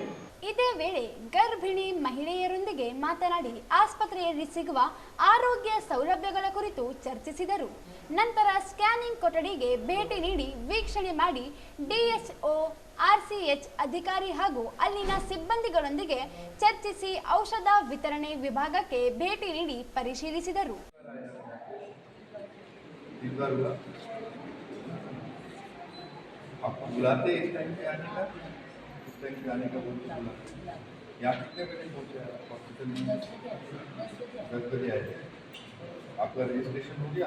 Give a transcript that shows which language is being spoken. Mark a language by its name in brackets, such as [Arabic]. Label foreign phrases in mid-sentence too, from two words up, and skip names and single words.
[Kannada] ಇದೇ ವೇಳೆ ಗರ್ಭಿಣಿ ಮಹಿಳೆಯರೊಂದಿಗೆ ಮಾತನಾಡಿ ಆಸ್ಪತ್ರೆಯಲ್ಲಿ ಸಿಗುವ ಆರೋಗ್ಯ ಸೌಲಭ್ಯಗಳ ಕುರಿತು ಚರ್ಚಿಸಿದರು. ನಂತರ ಸ್ಕ್ಯಾನಿಂಗ್ ಕೊಠಡಿಗೆ ಭೇಟಿ ನೀಡಿ ವೀಕ್ಷಣೆ ಮಾಡಿ ಡಿಎಚ್ಒ, ಆರ್ಸಿಎಚ್ ಅಧಿಕಾರಿ ಹಾಗೂ ಅಲ್ಲಿನ ಸಿಬ್ಬಂದಿಗಳೊಂದಿಗೆ ಚರ್ಚಿಸಿ ಔಷಧ ವಿತರಣೆ ವಿಭಾಗಕ್ಕೆ ಭೇಟಿ ನೀಡಿ ಪರಿಶೀಲಿಸಿದರು. [Hindi] जाने का बोल के बोला यहाँ कितने बजे पहुँचे हॉस्पिटल में? 10 बजे आए थे। आपका रजिस्ट्रेशन हो गया?